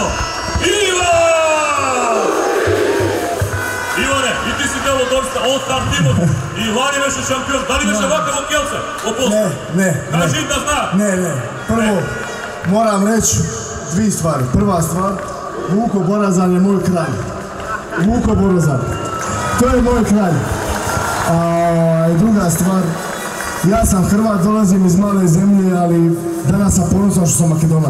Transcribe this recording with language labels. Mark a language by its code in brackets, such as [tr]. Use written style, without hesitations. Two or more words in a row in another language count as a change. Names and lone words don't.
[mk] Иван! Иване, и ти си дел од All-Star тимот. И лани беше шампион. Дали беше вака во Келце? [hr] Ne. [mk] Кажи да зна. [hr] Ne. Prvo, moram reći dvije stvari. Prva stvar, Vuko Borazan je moj kralj. Vuko Borazan. To je moj kralj. I druga stvar, ja sam Hrvat, dolazim iz male zemlje, ali danas sam ponosan što sam Makedonac.